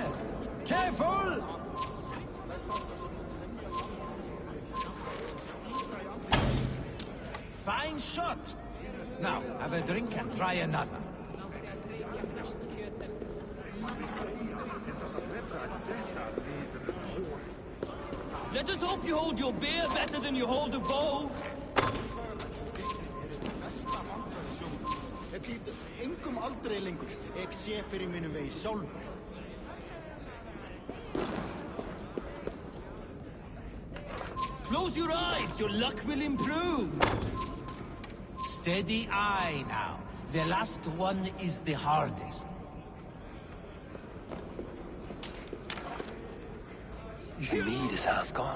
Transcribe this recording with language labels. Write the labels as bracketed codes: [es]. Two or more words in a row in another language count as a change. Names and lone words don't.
[en] Careful! Fine shot. Now, have a drink and try another. Let us hope you hold your beer better than you hold a bow. [is] Ég hlýt engum aldrei lengur. Ég sé fyrir mínum vegi sjálfur. [en] Close your eyes, your luck will improve. Steady eye now. The last one is the hardest. The mead is half gone.